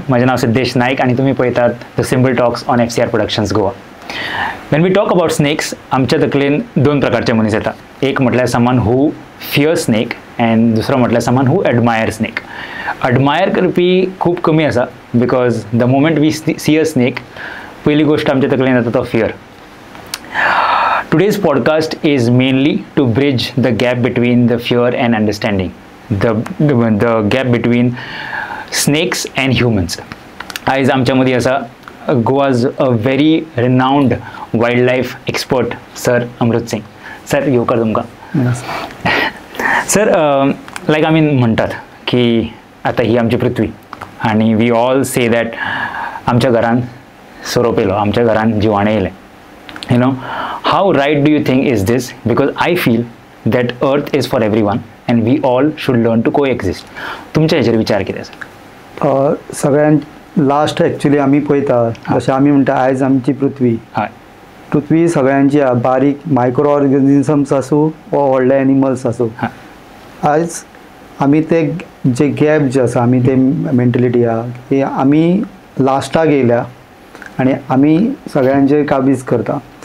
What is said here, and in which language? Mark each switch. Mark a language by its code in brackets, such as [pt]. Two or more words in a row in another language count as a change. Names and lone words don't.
[kok] म्हजें नांव सिद्धेश नायक आनी तुमी पळयतात द सिंपल टॉक्स ऑन FCR प्रोडक्शन्स गोवा. [en] when we talk about snakes [kok] आमच्या तकलेन दोन प्रकारचे मनीस येता. एक म्हटल्यार [en] someone who fear snake and [kok] दुसरो म्हटल्यार [en] someone who admire snake. [kok] एडमायर करपी खूब कमी आसा [en] because the moment we see a snake [kok] पयली गोष्ट आमच्या तकलेन येता तो फियर. [en] Today's podcast is mainly to bridge the gap between the fear and understanding, the gap between snakes and humans. [kok] आयज आमच्या मदीं आसा [en] Goa's a very renowned wild life expert [kok] सर अमृत सिंग. सर येवकार तुमकां. [en] sir like [kok] आमी म्हणटात की आतां ही आमची पृथ्वी आनी [en] we all say that [kok] आमच्या घरान सोरोप येयलो, आमच्या घरान जिवाणें येयलें. [en] You know, how right do you think is this? Because I feel that earth is for everyone and we all should learn to coexist. [kok] तुमच्या हेचेर विचार कितें आसा? सगळ्यान [en] last actually [kok] आमी पळयता जशें आमी म्हणटा आयज आमची पृथ्वी पृथ्वी सगळ्यांची बारीक [en] micro organisms [kok] आसूं वा व्हडले एनिमल्स आसूं. आयज आमी ते जे गॅप जे आसा आमी ते मेंटेलिटी आहा की आमी लास्टाक येयल्या आनी आमी सगळ्यांचेर काबीज करता.